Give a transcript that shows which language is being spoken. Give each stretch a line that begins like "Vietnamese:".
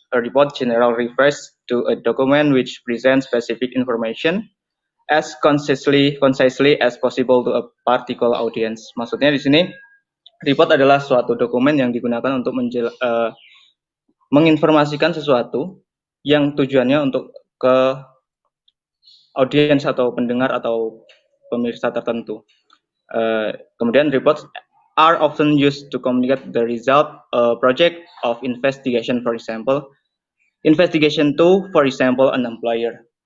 English: A report generally refers to a document which presents specific information as concisely as possible to a particular audience.
Indonesian: Maksudnya di sini report adalah suatu dokumen yang digunakan untuk menginformasikan sesuatu yang tujuannya untuk ke audiens atau pendengar atau pemirsa tertentu.
English: Kemudian reports are often used to communicate the result project of investigation, for example, investigation to, for example, an employer.